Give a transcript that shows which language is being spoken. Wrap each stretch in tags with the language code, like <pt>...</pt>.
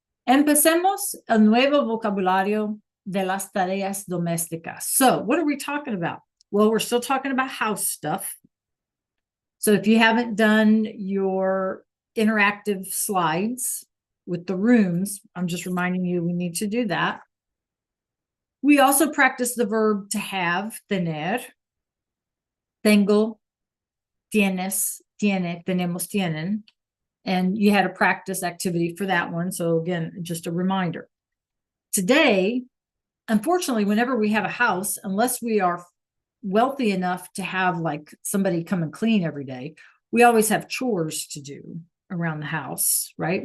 <es>Empecemos el nuevo vocabulario de las tareas domésticas.</es> <en>So, what are we talking about? Well, we're still talking about house stuff. So, if you haven't done your interactive slides with the rooms, I'm just reminding you we need to do that. We also practice the verb to have, tener.</en> <es>Tengo, tienes, tiene, tenemos, tienen.</es> <en>And you had a practice activity for that one. So again, just a reminder. Today, unfortunately, whenever we have a house, unless we are wealthy enough to have like somebody come and clean every day, we always have chores to do around the house, right?</en>